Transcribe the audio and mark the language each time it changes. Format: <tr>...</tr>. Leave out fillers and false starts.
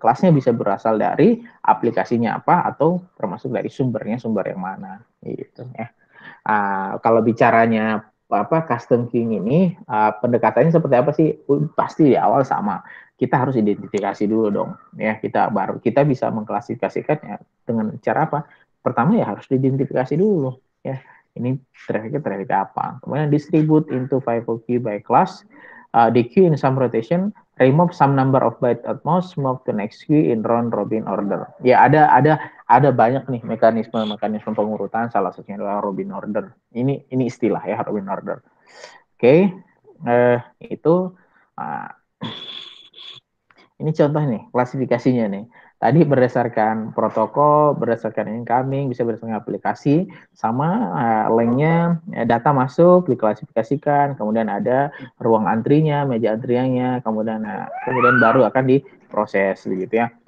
<id>Kelasnya bisa berasal dari aplikasinya apa, atau termasuk dari sumber yang mana gitu ya. Kalau bicaranya custom queuing ini pendekatannya seperti apa sih? Pasti di awal sama. Kita harus identifikasi dulu dong, ya. Kita bisa mengklasifikasikannya dengan cara apa? Pertama ya harus diidentifikasi dulu, ya. Ini traffic apa? Kemudian</id> <en>distribute into FIFO queue by class, the queue in some rotation, remove some number of bytes at most, move to next queue in round robin order.</en> <id>Ya ada banyak nih mekanisme pengurutan, salah satunya adalah robin order. Ini istilah ya, robin order. Oke, itu ini contoh nih klasifikasinya nih. Tadi berdasarkan protokol, berdasarkan incoming, bisa berdasarkan aplikasi, sama lengthnya data masuk diklasifikasikan, kemudian ada ruang antrinya, meja antriannya, kemudian baru akan diproses begitu ya.</id>